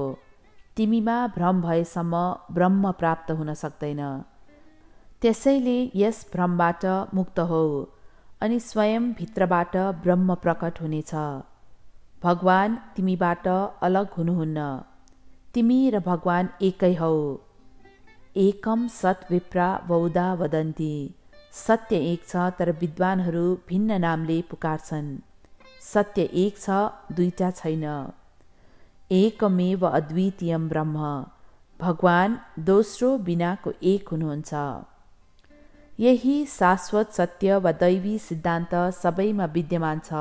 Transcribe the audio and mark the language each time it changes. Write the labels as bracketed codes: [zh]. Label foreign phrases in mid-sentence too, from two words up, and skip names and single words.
[ne] तिमीमा भ्रम भएसम्म ब्रह्म प्राप्त हुन सक्दैन। त्यसैले यस भ्रमबाट मुक्त हो अनि स्वयं भित्रबाट ब्रह्म प्रकट हुनेछ। भगवान तिमीबाट अलग हुनुहुन्न। तिमी र भगवान एकै हौ। [sa] एकम सत् विप्रा बहुधा वदन्ति। [ne] सत्य एक छ, तर विद्वानहरू भिन्न नामले पुकार्छन्। सत्य एक छ, दुईटा छैन। [sa] एकमेव अद्वितीयम ब्रह्म। [ne] भगवान दोस्रो बिनाको एक हुनुहुन्छ। यही शाश्वत सत्य वा दैवी सिद्धान्त सबैमा विद्यमान छ।